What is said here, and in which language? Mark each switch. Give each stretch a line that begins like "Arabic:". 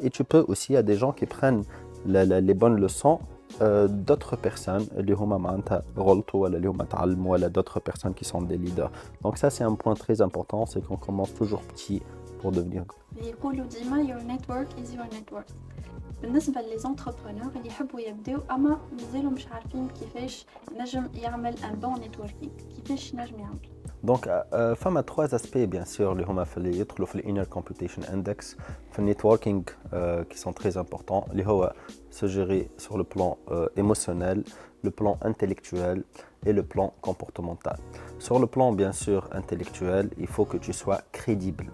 French: Et tu peux aussi, il y a des gens qui prennent les bonnes leçons d'autres personnes, d'autres personnes qui sont des leaders. Donc ça, c'est un point très important, c'est qu'on commence toujours petit pour devenir grand.
Arabic: يقولوا ديما
English: your network is your net worth.
Arabic: بالنسبة للانتربرونور اللي يحبوا يبداو اما مازالوا مش عارفين كيفاش نجم يعمل
French: un bon networking,
Arabic: كيفاش نجم يعمل.
French: Donc, il y a 3 aspects, bien sûr, l'inner computation index, le networking qui sont très importants, se gérer sur le plan émotionnel, le plan intellectuel et le plan comportemental. Sur le plan, bien sûr, intellectuel, il faut que tu sois crédible.